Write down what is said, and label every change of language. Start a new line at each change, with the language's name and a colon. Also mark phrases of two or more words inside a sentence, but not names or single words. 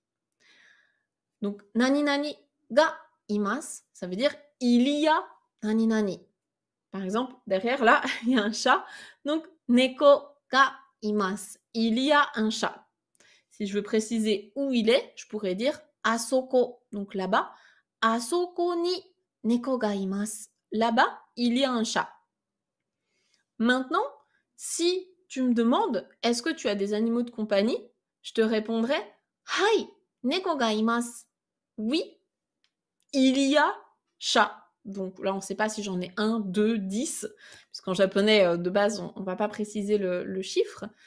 French: Donc
Japanese: 何々がいます,
French: ça veut dire il y a
Japanese: 何々.
French: Par exemple, derrière là, il y a un chat, donc
Japanese: 猫がいます.
French: Il y a un chat. Si je veux préciser où il est, je pourrais dire asoko, donc là-bas.
Japanese: あそこに猫がいます.
French: Là-bas, il y a un chat. Maintenant, si tu me demandes est-ce que tu as des animaux de compagnie, je te répondrai
Japanese: はい、猫がいます.
French: Oui, il y a chat. Donc là, on ne sait pas si j'en ai un, deux, 10, puisqu'en japonais, de base, on ne va pas préciser le chiffre.